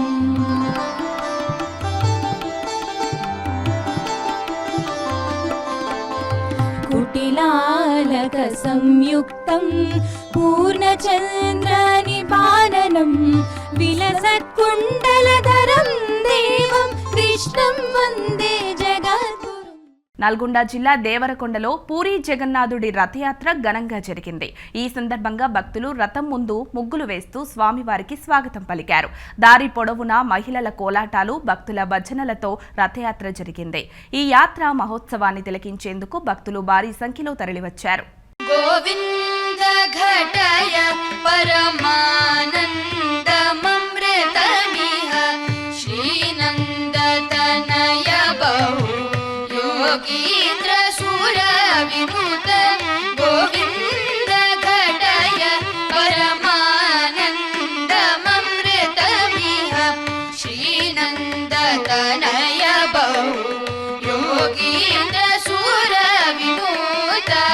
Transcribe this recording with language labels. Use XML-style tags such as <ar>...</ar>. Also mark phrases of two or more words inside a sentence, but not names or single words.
<sa>कुटिलालक संयुक्तं पूर्णचन्द्रनिपालनं विलसत्कुण्डलधरं देवं कृष्णं वन्दे जगद्गुरुम्.</sa> <te>నల్గొండ జిల్లా దేవరకొండలో పూరీ జగన్నాథుడి రథయాత్ర ఘనంగా జరిగింది. ఈ సందర్భంగా భక్తులు రథం ముందు ముగ్గులు వేస్తూ స్వామివారికి స్వాగతం పలికారు. దారి పొడవునా మహిళల కోలాటాలు, భక్తుల భజనలతో రథయాత్ర జరిగింది. ఈ యాత్ర మహోత్సవాన్ని తిలకించేందుకు భక్తులు భారీ సంఖ్యలో తరలివచ్చారు.</te> <sa>గోవింద ఘటయ పరమానందమమృతమిహ శ్రీనందతనయ బహు योगीन्द्र सुर विनुत गोविंद घटय परमानन्दममृतमिह श्रीनन्दतनय बहु योगीन्द्र सुर विनुत</sa>